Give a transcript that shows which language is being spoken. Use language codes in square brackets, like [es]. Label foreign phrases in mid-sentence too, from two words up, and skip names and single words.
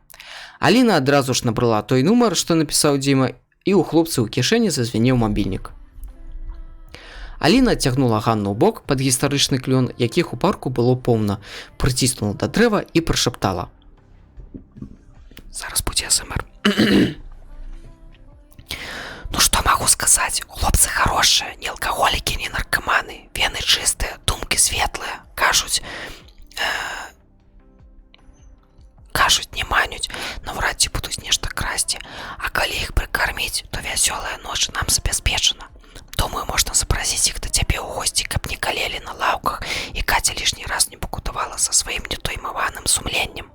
[be] Аліна адразу ж набрала той нумар, што напісаў Діма, і ў хлопцы ў кішэні зазвінеў мабільнік. Аліна адцягнула Ганну ў бок пад гістарычны клён, якіх у парку было поўна, прыціснула да дрэва і прашаптала: «Зараз будзе АСМР». [ru] Ну что могу сказать, хлопцы хорошие, не алкоголики, не наркоманы, вены чистые, думки светлые, [uk] кажуть не манють, [be] навряд ці будуць нешта красці, а калі іх прыкарміць, то вясёлая ноч нам забяспечана. Думаю, можна запрасіць іх да цябе ў госці, каб не калелі на лаўках і Каця лішні раз не пакутавала са сваім нетоймаваным сумленнем.